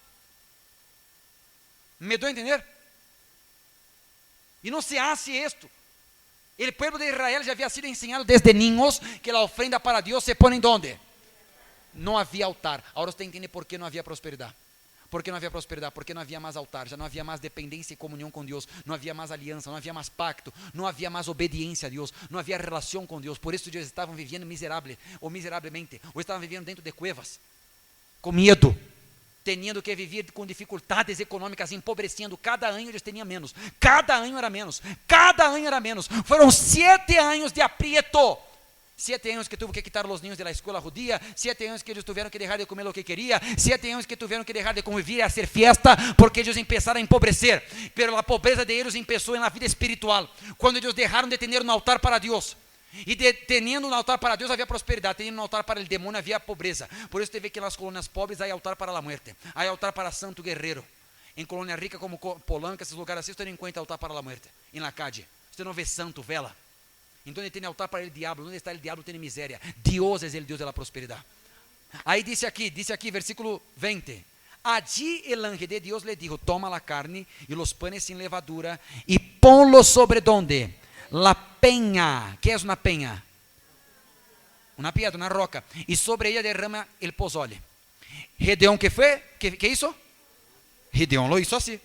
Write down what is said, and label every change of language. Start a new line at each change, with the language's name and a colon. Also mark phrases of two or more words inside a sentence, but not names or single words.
Portuguese: Me dou a entender? E não
Spanish: se hace
Portuguese: isto. O pueblo de Israel já havia sido ensinado desde niños que a ofrenda para Deus se põe em onde? Não havia altar. Agora você entende por que não havia prosperidade. Por que não havia prosperidade? Porque não havia mais altar, já não havia mais dependência e comunhão com Deus, não havia mais aliança, não havia mais pacto, não havia mais obediência a Deus, não havia relação com Deus. Por isso eles estavam vivendo miserável, ou miseravelmente, ou estavam vivendo dentro de cuevas, com medo, tendo que viver com dificuldades econômicas, empobrecendo. Cada ano eles tinham menos, cada ano era menos, cada ano era menos. Foram 7 anos de aprieto. 7 anos que
Spanish: tuvo que quitar
Portuguese: os niños da escola judia, 7 anos que eles tiveram que deixar de comer o que queria, 7 anos que tiveram que deixar de convivir e fazer fiesta, porque eles começaram a empobrecer. Pero a pobreza de eles começou na vida espiritual, quando eles deixaram de ter um altar para Deus. E tendo um altar para Deus havia prosperidade, tendo um altar para o demônio havia pobreza. Por isso você vê que nas colônias pobres há altar para a muerte, há altar para santo guerreiro. Em colônia rica como Polanca, esses lugares assim, você não encontra altar para a muerte.
Spanish: Em la calle,
Portuguese: você não vê santo, vela. Então ele tem altar para o diabo. Onde está o diabo tem miséria. Deus é o Deus da prosperidade. Aí disse aqui, versículo 20.
Spanish: Allí el ángel de Dios le dijo: toma la carne y los panes sin levadura y ponlos sobre donde? La peña. ¿Qué es una peña? Una piedra, una roca. Y sobre ella derrama el pozole. Gedeón, ¿qué fue? ¿Qué hizo? Gedeón lo hizo así.